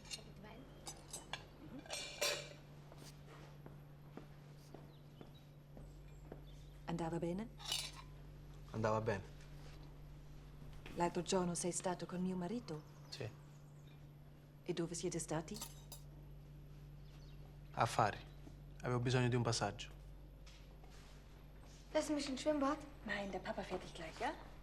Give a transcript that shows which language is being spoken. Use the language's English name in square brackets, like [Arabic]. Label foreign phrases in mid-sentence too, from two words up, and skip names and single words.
[Italian] Wein? Andava bene? Andava bene. L'altro giorno sei stato con mio marito? Sì. E dove siete stati? Affari. Avevo bisogno di un passaggio. [German] Lass mich ins Schwimmbad. Nein, der Papa fährt dich gleich, ja?